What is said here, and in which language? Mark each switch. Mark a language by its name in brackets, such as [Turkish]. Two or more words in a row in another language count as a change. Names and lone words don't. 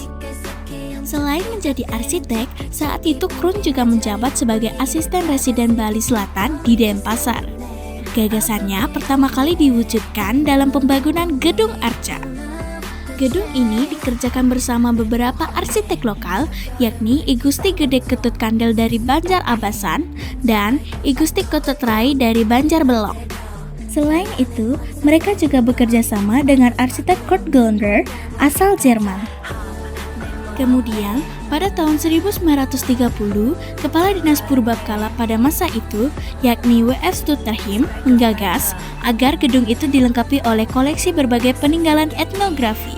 [Indonesian] Selain menjadi arsitek, saat itu Kroon juga menjabat sebagai asisten residen Bali Selatan di Denpasar. Gagasannya pertama kali diwujudkan dalam pembangunan Gedung Arca. Gedung ini dikerjakan bersama beberapa arsitek lokal, yakni I Gusti Gede Ketut Kandel dari Banjar-Abasan dan I Gusti Ketut Rai dari Banjar-Belong. Selain itu, mereka juga bekerja sama dengan arsitek Kurt Glunder asal Jerman. Kemudian, pada tahun 1930, Kepala Dinas Purbakala pada masa itu, yakni W.F. Stutterheim, menggagas agar gedung itu dilengkapi oleh koleksi berbagai peninggalan etnografi.